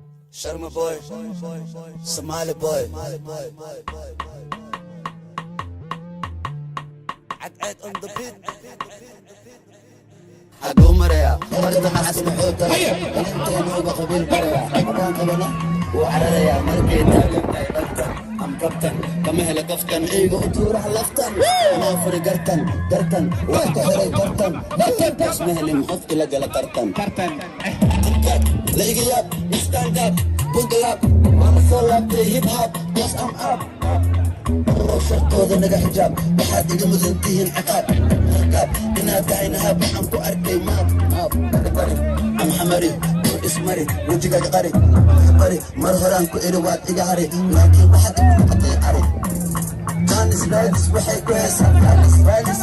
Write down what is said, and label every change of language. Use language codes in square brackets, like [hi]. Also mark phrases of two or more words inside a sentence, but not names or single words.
[en] Sharma boy, Somali boy. Ad, ad on the beat. [so] Hadduu marayaa, marta maxas muxuu taray? Inta inuu uga qabiil barayaa. Haddaan qabana, wuu cararayaa. Markay taagan tahay dhabtan, am kabtan. Kama hela kaftan, iyaga u tuuraha laftan. Anaa furi gartan, gartan. Wax ka xiray gartan. Gartan. Bas ma helin qof ila gala tartan. Tartan. La iga yaab, [en] stand up, book up. [so] Waan soo laabtay [en] hip hop, yes I'm up. [so] Shartooda naga xijaab, waxaad iga mudan tihiin ciqaab. Ciqaab, inaad tahay nahab, waxaan ku arkay maab. Am xamari, ismari, wejigaaga qari. Qari, mar horaan ku iri waad iga hari. Laakiin waxaad igu noqotay ari. Jaanis raadis, waxay ku heesaa raadis, raadis.